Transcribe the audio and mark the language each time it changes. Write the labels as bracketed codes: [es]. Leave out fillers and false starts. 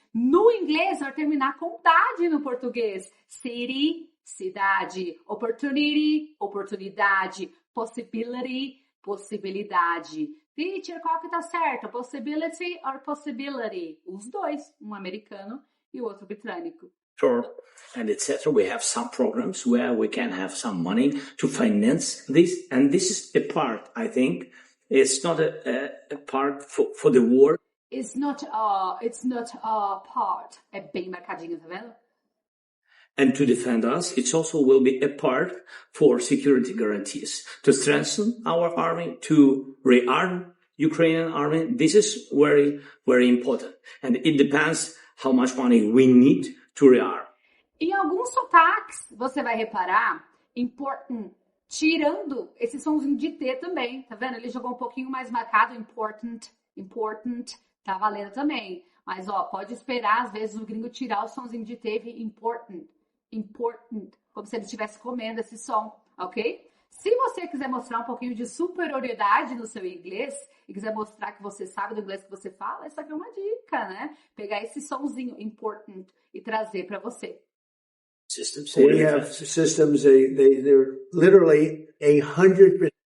[pt] No inglês, vai terminar com idade no português. City, cidade. Opportunity, oportunidade. Possibility, possibilidade. Teacher, qual que tá certo? [en] Possibility or possibility? [pt] Os dois, um americano e o outro britânico. [en] Sure. And etc. We have some programs where we can have some money to finance this. And this is a part, I think. It's not a part for the war. It's not a part. [pt] É bem marcadinho, tá vendo? [en] And to defend us, it also will be a part for security guarantees, to strengthen our army, to rearm Ukrainian army. This is very, very important. And it depends how much money we need to rearm. [pt] Em alguns sotaques, você vai reparar, important, tirando esse somzinho de T também, tá vendo? Ele jogou um pouquinho mais marcado, important, tá valendo também. Mas, ó, pode esperar, às vezes, o gringo tirar o somzinho de T e important, como se ele estivesse comendo esse som, ok? Se você quiser mostrar um pouquinho de superioridade no seu inglês e quiser mostrar que você sabe do inglês que você fala, essa aqui é uma dica, né? Pegar esse somzinho important e trazer para você. [en] We have systems, they're literally 100%.